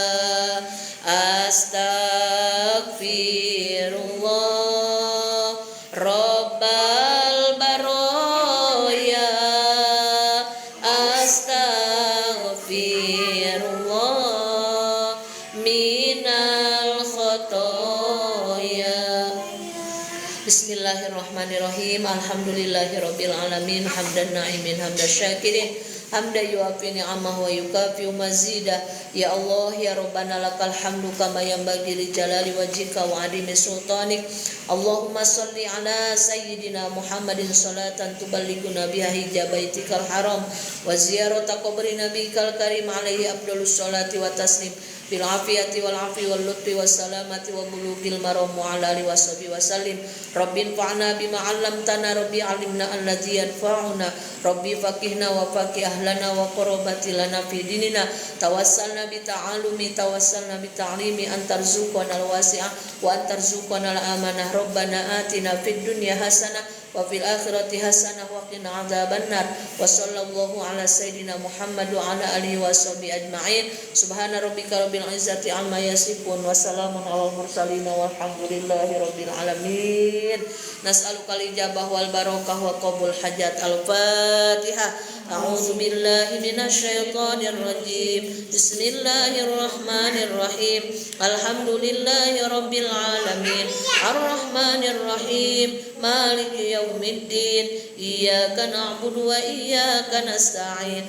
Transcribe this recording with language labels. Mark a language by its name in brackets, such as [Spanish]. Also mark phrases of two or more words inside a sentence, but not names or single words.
[Arabic] أستغفر الله رب البرايا، أستغفر الله من الخطايا. بسم الله الرحمن الرحيم. الحمد لله رب العالمين، حمدا ناعمين، حمدا شاكرين، حمدا يوافي نعمه ويكافئ مزيده. يا الله يا ربنا لك الحمد كما ينبغي لجلال وجهك وعظيم سلطانك. اللهم صل على سيدنا محمد صلاة تبلغنا بها حج بيتك الحرام وزيارة قبر نبيك الكريم عليه أفضل الصلاة والتسليم بالعافية والعافي واللطف والسلامة وبلوغ المرام وعلى آله وصحبه وسلم. رب انفعنا بما علمتنا، رب علمنا الذي ينفعنا، رب فقهنا وفقه أهلنا وقرابتنا في ديننا. توسلنا بالتعلم، توسلنا بالتعليم، أن ترزقنا الواسعة وأن ترزقنا الأمانة. ربنا آتنا في الدنيا حسنة وفي الآخرة حسنة وقنا عذاب النار. وصلى الله على سيدنا محمد وعلى آله وصحبه أجمعين. سبحان ربك رب العزة عما يصفون وسلام على المرسلين والحمد لله رب العالمين. نسألك الإجابة والبركة وقبول حاجات. Al-Fatihah. أعوذ بالله من الشيطان الرجيم. بسم الله الرحمن الرحيم. الحمد لله رب العالمين. الرحمن الرحيم. مالك يوم الدين. إياك نعبد وإياك نستعين.